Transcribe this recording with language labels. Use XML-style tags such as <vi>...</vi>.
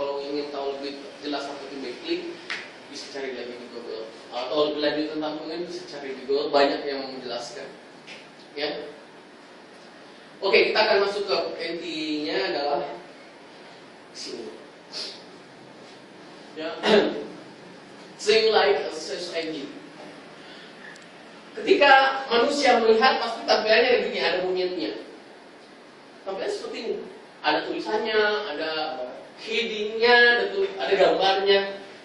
<id>Kalau ingin tahu lebih jelas apa itu backlink, bisa cari lagi di Google, atau lebih lanjut tentang Penguin bisa cari di Google, banyak yang menjelaskan ya. Oke, kita akan masuk ke intinya adalah sini.</id> <en>Ya, think like a search engine.</en> <id>Ketika manusia melihat, pasti tampilannya begini, ada monyetnya. Tampilannya seperti ini. Ada tulisannya, ada headingnya, ada gambarnya.</id>